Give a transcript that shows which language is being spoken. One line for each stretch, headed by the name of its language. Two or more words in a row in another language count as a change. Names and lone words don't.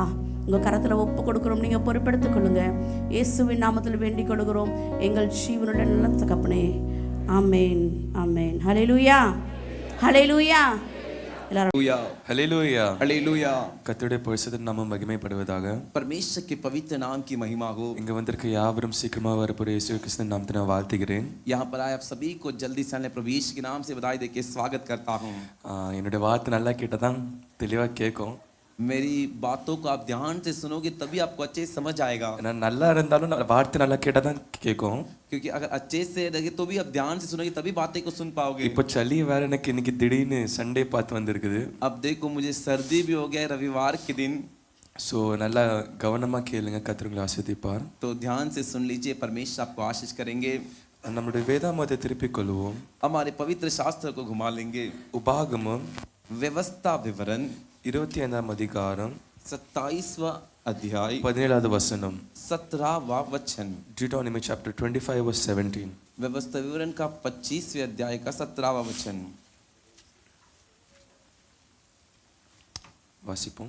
Tamil: உங்கள் கரத்தில் ஒப்பு கொடுக்குறோம். நீங்கள் பொறுப்பெடுத்துக் கொள்ளுங்க. இயேசுவின் நாமத்தில் வேண்டிக் கொள்கிறோம் எங்கள் ஜீவனுடைய நல்ல தகப்பனே. ஆமென், ஆமென். ஹல்லேலூயா, ஹல்லேலூயா. हालेलुया हालेलुया கர்த்தருடைய பரிசுத்த நாமம் மகிமைப்படுவதாக.
Hindi: परमेश्वर के पवित्र नाम की महिमा हो.
Tamil: இங்க வந்திருக்க யாவரும் சீக்கிரமா வரப்போற இயேசு கிறிஸ்துவின் நாமத்தில் நான் வாழ்த்துகிறேன்.
Hindi: यहाँ पर आए आप सभी को जल्दी से आने प्रभु यीशु के नाम से बधाई देके स्वागत करता हूँ.
Tamil: என்னுடைய வார்த்தை நல்லா கேட்டதான் தெளிவா கேட்கும்.
Hindi: मेरी बातों को आप ध्यान से सुनोगे तभी आपको अच्छे से समझ आएगा.
Tamil: நான் நல்லா இருந்தாலும் வார்த்தை நல்லா கேட்டதான் கேட்கும்.
Hindi: क्योंकि अगर अच्छे से रहे तो भी आप ध्यान से सुनोगे तभी बातें को सुन पाओगे.
Tamil: இப்போ சளி வேற எனக்கு இன்னைக்கு திடீர்னு சண்டே பார்த்து வந்திருக்குது.
Hindi: अब देखो मुझे सर्दी भी हो गया है रविवार के दिन.
Tamil: ஸோ நல்லா கவனமா கேளுங்க, கர்த்தர் உங்களை ஆசீர்வதிப்பார்.
Hindi: तो ध्यान से सुन लीजिए, परमेश्वर आपको आशीष करेंगे.
Tamil: நம்முடைய வேதாமத்தை திருப்பிக் கொள்வோம்.
Hindi: हमारे पवित्र शास्त्र को घुमा लेंगे.
Tamil: உபாகமம்
Hindi: व्यवस्था विवरण
Tamil: 25ஆம் அதிகாரம்
Hindi: 27वां अध्याय
Tamil: 17வது வசனம்.
Hindi: 17वां वचन.
English: Deuteronomy chapter 25 verse 17.
Hindi: व्यवस्था विवरण का 25वें अध्याय का 17वां वचन
Tamil: வாசிப்போம்,